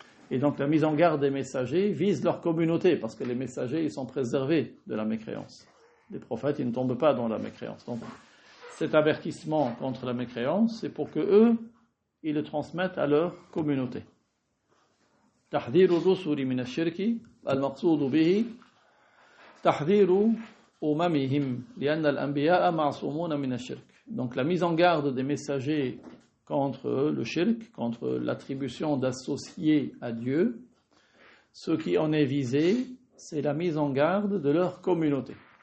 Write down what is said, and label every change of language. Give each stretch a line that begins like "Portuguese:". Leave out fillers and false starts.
French: Et donc la mise en garde des messagers vise leur communauté, parce que les messagers ils sont préservés de la mécréance. Les prophètes ils ne tombent pas dans la mécréance. Donc cet avertissement contre la mécréance, c'est pour que eux ils le transmettent à leur communauté.
Arabic: تحذير الرسل من الشرك المقصود به تحذير أممهم لأن الأنبياء معصومون من الشرك.
French: Donc la mise en garde des messagers contre le shirk, contre l'attribution d'associer à Dieu, ce qui en est visé, c'est la mise en garde de leur communauté.